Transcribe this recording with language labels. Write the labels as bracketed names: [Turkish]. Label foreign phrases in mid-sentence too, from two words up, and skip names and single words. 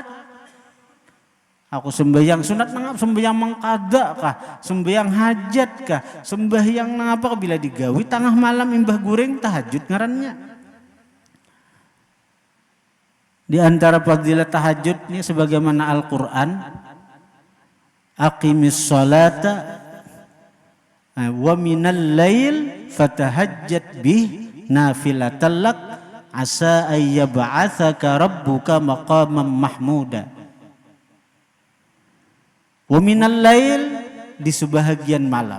[Banjar] Aku sembahyang sunat nang sembahyang mangkada kah, sembahyang hajat kah, sembahyang nang apa bila digawi tengah malam imbah guring tahajud ngarannya. Di antara fadilah tahajud ini sebagaimana Al-Qur'an [Arabic] أقم الصلاة ومن الليل فتهجد به نافلة لك عسى أن يبعثك ربك مقاما محمودا. ومن الليل [Banjar] di sebahagian malam.